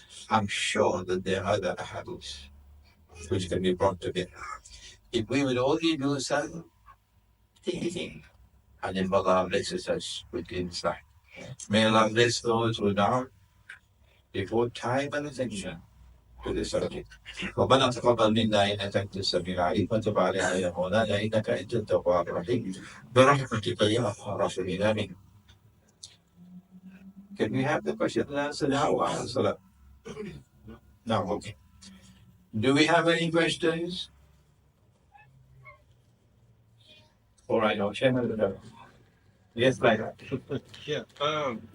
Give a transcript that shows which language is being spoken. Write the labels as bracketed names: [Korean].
[English] I'm sure that there are other hadiths which can be brought together. If we would only do some thinking, and then Allah blesses us with insight. May Allah bless those who now devote time and attention to this subject. [Arabic] ربنا تقبل منا انك انت السميع العليم وتب علينا يا مولانا انك انت التواب الرحيم برحمتك يا ارحم الراحمين امين. [English] Can we have the question and answer now? No, okay. Do we have any questions? All right, no, Chairman. Yes, right. Yeah.